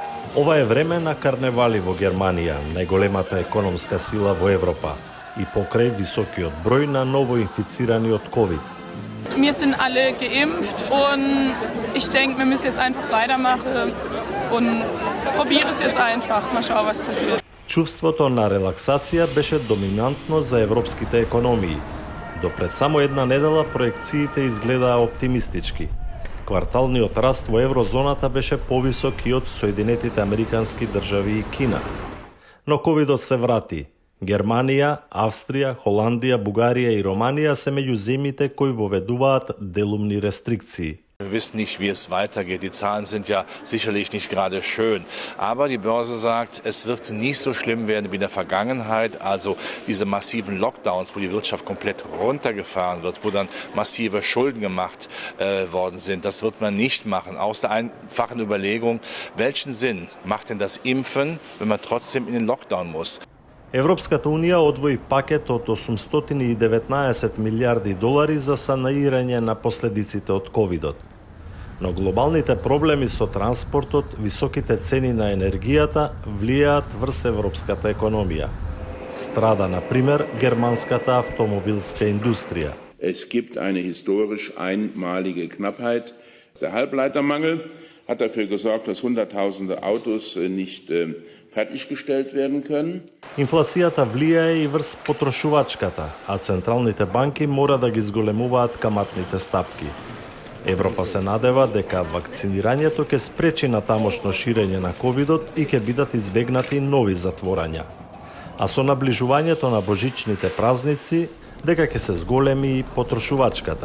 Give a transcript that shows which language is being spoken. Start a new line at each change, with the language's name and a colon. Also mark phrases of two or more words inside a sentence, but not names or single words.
Macedonian: Ова е време на карневали во Германија, најголемата економска сила во Европа, и покрај високиот број на новоинфицирани од COVID.
German: Wir sind alle geimpft und ich denke, wir müssen jetzt einfach weitermachen und probiere es jetzt einfach. Mal schauen, was passiert.
Macedonian: Чувството на релаксација беше доминантно за европските економии. До пред само една недела проекциите изгледаа оптимистички. Кварталниот раст во еврозоната беше повисок и од Соединетите Американски држави и Кина. Но ковидот се врати. Германија, Австрија, Холандија, Бугарија и Романија се меѓу земјите кои воведуваат делумни рестрикции.
German: Wir wissen nicht, wie es weitergeht. Die Zahlen sind ja sicherlich nicht gerade schön. Aber die Börse sagt, es wird nicht so schlimm werden wie in der Vergangenheit. Also diese massiven Lockdowns, wo die Wirtschaft komplett runtergefahren wird, wo dann massive Schulden gemacht worden sind, das wird man nicht machen. Aus der einfachen Überlegung, welchen Sinn macht denn das Impfen, wenn man trotzdem in den Lockdown muss?
Macedonian: Европската Унија одвои пакет од 819 милиарди долари за санирање на последиците од ковидот. Но глобалните проблеми со транспортот, високите цени на енергијата влијаат врз европската економија. Страда, на пример, германската автомобилска индустрија.
German: Es gibt eine historisch einmalige Knappheit. Der Halbleitermangel hat dafür gesorgt, dass Hunderttausende Autos nicht fertiggestellt werden können.
Macedonian: Инфлацијата влијае и врз потрошувачката, а централните банки мора да ги зголемуваат каматните стапки. Европа се надева дека вакцинирањето ќе спречи натамошно ширење на ковидот и ќе бидат избегнати нови затворања. А со наближувањето на божичните празници, дека ќе се зголеми и потрошувачката.